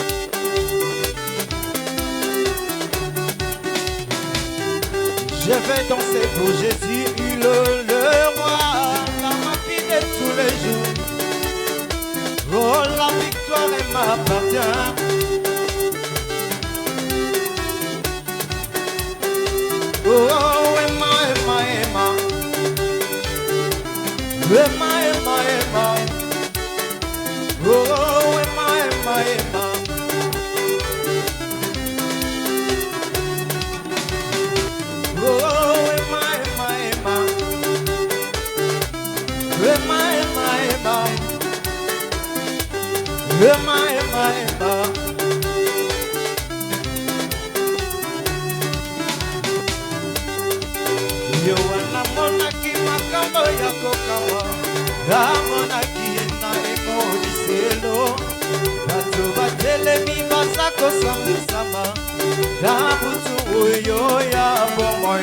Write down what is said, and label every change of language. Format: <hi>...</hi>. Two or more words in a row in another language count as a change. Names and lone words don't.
<fr>Je vais danser pour Jésus, le roi, dans ma vie de tous les jours. Oh, la victoire m'appartient. Oh, Emma, Emma, Emma. Emma, Emma, Emma. Oh, Emma, Emma, Emma. Oh, Emma, Emma, Emma. Emma, Emma, Emma. Emma, Emma, Emma.</fr> <ln>Yo wana monaki makambo ya kokawa, da monaki ena emoniselo. Bato batelemi baza kosambisama, da butu oyo ya bomoi.</ln>